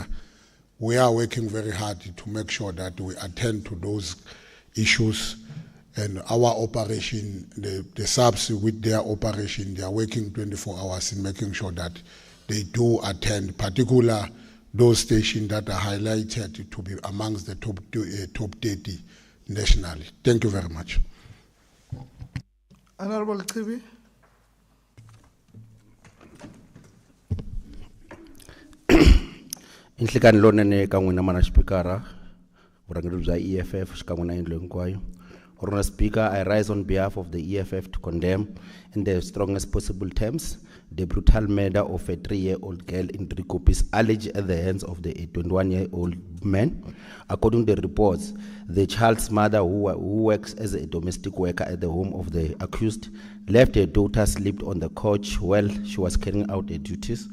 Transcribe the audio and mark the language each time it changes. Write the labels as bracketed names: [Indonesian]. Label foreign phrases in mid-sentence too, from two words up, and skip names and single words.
[English] We are working very hard to make sure that we attend to those issues, and our operation, the subs with their operation, they are working 24 hours in making sure that they do attend, particularly those stations that are highlighted to be amongst the top 30 nationally. Thank you very much. Honorable Chibi. [Tsonga] Inhlikani lonene ka n'wina mana xipikara vurhangeri bya EFF xikan'we na yindlu hinkwayo. [English] Honorable Speaker, I rise on behalf of the EFF to condemn in the strongest possible terms the brutal murder of a 3-year-old girl in Driekopies alleged at the hands of the 21-year-old man. According to the reports, the child's mother, who works as a domestic worker at the home of the accused, left her daughter slept on the couch while she was carrying out her duties.